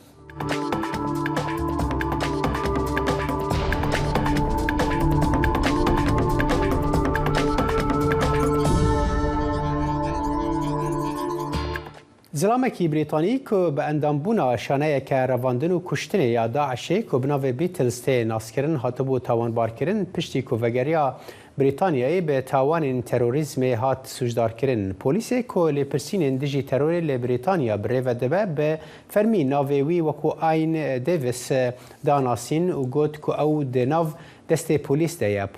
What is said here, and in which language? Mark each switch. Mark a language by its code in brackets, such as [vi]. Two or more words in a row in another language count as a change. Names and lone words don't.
[ku] زلامێکی بریتانی کو بە ئەندامبوونا شانەیەکە ڕەواندن و کوشتنê ya Daişê ku bi navê Beatles tê naskirin hatibû tawanbarkirin piştî ku vegeriya Brîtanyayê bi tawanên terorîzmê hat sûcdarkirin. Polîsê ku lêpirsînên dijî terorê li Brîtanya bi rêve dibe bi fermî navê wî wekû Ayn Davis danasîn û got ku ew di nav destê polîs de ye.